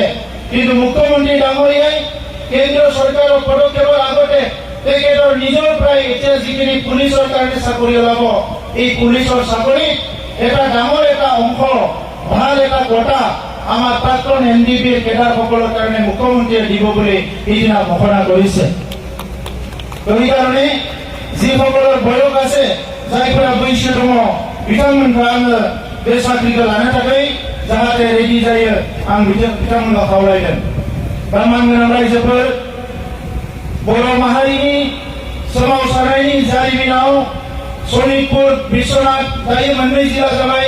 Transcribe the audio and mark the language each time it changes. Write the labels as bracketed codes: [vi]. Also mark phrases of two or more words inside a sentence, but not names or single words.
[as] কিন্তু মুখ্যমন্ত্ৰী ডাঙৰীয়াই কেন্দ্ৰীয় চৰকাৰৰ পদক্ষেপৰ আগতে তেখেতৰ নিজৰ প্ৰায় এতিয়া যিখিনি পুলিচৰ কাৰণে চাকৰি ওলাব, এই পুলিচৰ চাকৰিত এটা ডাঙৰ এটা অংশ ভাল এটা কোটা আমাৰ প্ৰাক্তন NDPৰ কেডাৰসকলৰ কাৰণে মুখ্যমন্ত্ৰীয়ে দিব বুলি সিদিনা ঘোষণা কৰিছে। সেইকাৰণে যিসকলৰ বয়স আছে, [brx] जायफोरा बैसो दङ बिथांमोनखौ आङो बे साख्रिखौ लानो थाखाय जाहाथे रेडि जायो आं बिथांमोनखौ खावलायदों। मान गोनां रायजोफोर, बर' माहारिनि सोमावसारनायनि जारिमिनाव सनितपुर बिश्वनाथ दायो मोननै जिल्ला जाबाय।